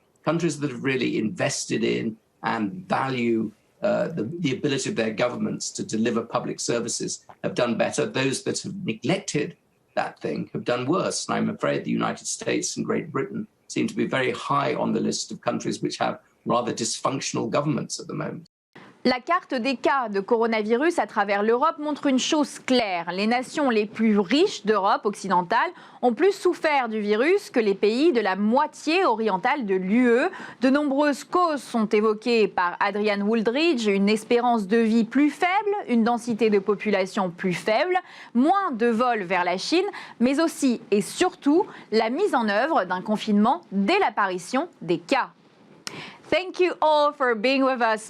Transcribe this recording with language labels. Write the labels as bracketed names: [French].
[English] Countries that have really invested in and value the ability of their governments to deliver public services have done better. Those that have neglected that thing have done worse. And I'm afraid the United States and Great Britain seem to be very high on the list of countries which have rather dysfunctional governments at the moment. [French] La carte des cas de coronavirus à travers l'Europe montre une chose claire. Les nations les plus riches d'Europe occidentale ont plus souffert du virus que les pays de la moitié orientale de l'UE. De nombreuses causes sont évoquées par Adrian Wooldridge, une espérance de vie plus faible, une densité de population plus faible, moins de vols vers la Chine, mais aussi et surtout la mise en œuvre d'un confinement dès l'apparition des cas. [English] Thank you all for being with us.